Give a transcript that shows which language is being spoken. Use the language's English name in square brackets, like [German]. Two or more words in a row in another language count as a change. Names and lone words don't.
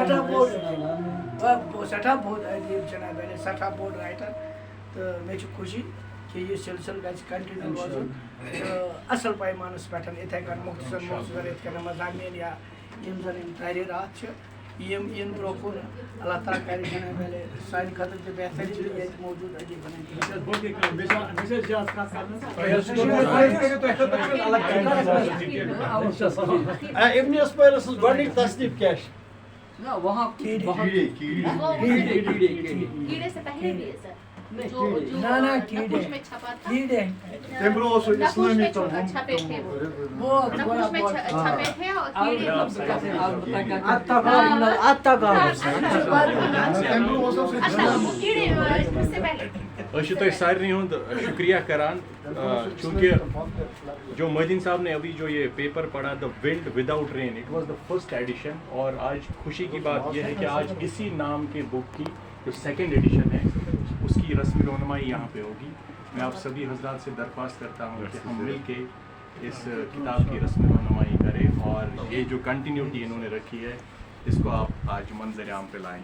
[Kashmiri] سٮ۪ٹھاہ بوٚڑ ادیٖب جِناب علی سٮ۪ٹھاہ بوٚڑ رایٹر تہٕ مےٚ چھِ خوشی کہِ یہِ سِلسِلہٕ گژھِ کَنٹِنیوٗ روزُن تہٕ اَصٕل پیمانَس پٮ۪ٹھ یِتھَے کٔنۍ مختصر یِتھ کٔنۍ مضامین یا یِم زَن یِم تحریٖرات چھِ یم ان برو کن اللہ تعالیٰ کرِ بنائی والے سانہِ خٲطرٕ تہِ بہتر چیٖز ییٚتہِ موجوٗد أتی بنائی ابن اسماعیل سٕنٛز گۄڈنِچ تصنیٖف کیٛاہ چھِ؟ [Urdu] نہ وہاں کیڑے کیڑے سے پہلے بھی ہے سر جو نہ نقوش میں چھپا تھا کیڑے [Kashmiri] تمہِ برونٛہہ اوس [Urdu] نقوش [Kashmiri] اِسلٲمی [Urdu] میں [Kashmiri] تِم [Urdu] چھپے تھے وہ بہت نقوش بڑا میں بہت چھپے تھے اور کیڑے [Kashmiri] تمہِ برونٛہہ اوس [Urdu] اچھا وہ کیڑے اس سے پہلے [Kashmiri] تہ سارنی ہند شکریہ کران [Urdu] چونکہ جو مہدین صاحب نے ابھی جو یہ پیپر پڑھا [English] the wind without rain it was the first edition [Urdu] اور آج خوشی کی بات یہ ہے کہ آج اسی نام کے بک کی جو [English] second edition [Urdu] ہے اس کی رسمی رونمائی یہاں پہ ہوگی. میں آپ سبھی حضرات سے درخواست کرتا ہوں کہ ہم مل کے اس کتاب کی رسمی رونمائی کریں اور یہ جو کنٹینیوٹی انہوں نے رکھی ہے اس کو آپ آج منظر عام پہ لائیں گے.